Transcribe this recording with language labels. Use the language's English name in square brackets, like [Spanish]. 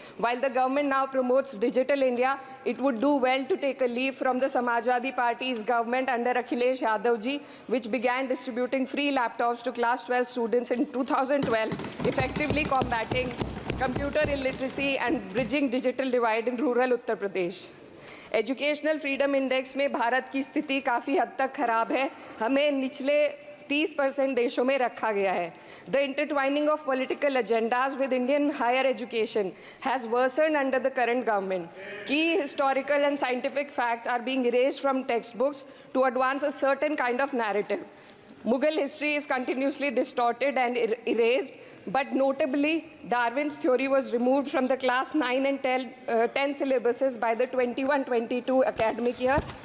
[English] While the government now promotes Digital India, it would do well to take a leaf from the Samajwadi Party's government under Akhilesh Yadav ji, which began distributing free laptops to class 12 students in 2012, effectively combating computer illiteracy and bridging digital divide in rural Uttar Pradesh. [Hindi] Educational Freedom Index में भारत की स्थिति काफ़ी हद तक खराब है, हमें निचले 30% देशों में रखा गया है. [English] The intertwining of political agendas with Indian higher education has worsened under the current government. Key historical and scientific facts are being erased from textbooks to advance a certain kind of narrative. Mughal history is continuously distorted and erased, but notably, Darwin's theory was removed from the class 9 and 10 syllabuses by the 21-22 academic year.